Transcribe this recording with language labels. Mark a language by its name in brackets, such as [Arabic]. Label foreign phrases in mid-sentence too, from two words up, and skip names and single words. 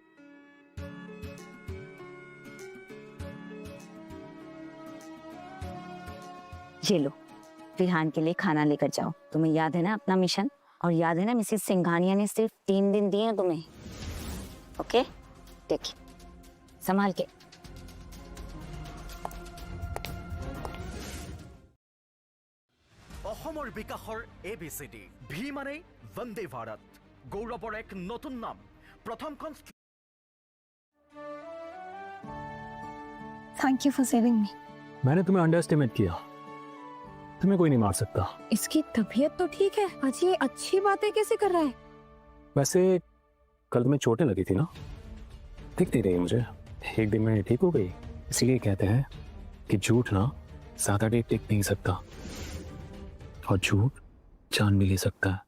[Hindi] ये लो, विहान के लिए खाना लेकर जाओ। तुम्हें याद है ना अपना मिशन, और याद है ना मिसेस सिंघानिया ने सिर्फ 3 दिन दिए हैं तुम्हें। ओके, देखिए संभाल के। [Assamese] অসমৰ বিকাশৰ ABCD ভি মানে বন্দে ভাৰত গৌৰৱৰ এক নতুন নাম প্ৰথমখন [English] thank you for saving me. [Hindi] मैंने तुम्हें अंडर एस्टिमेट किया, तुम्हें कोई नहीं मार सकता। इसकी तबीयत तो ठीक है, आज ये अच्छी बातें कैसे कर रहा है? वैसे कल तुम्हें चोटें लगी थी ना, दिखती रही मुझे, एक दिन में ठीक हो गई। इसीलिए कहते हैं कि झूठ ना ज्यादा देर टिक नहीं सकता, और झूठ जान भी ले सकता है।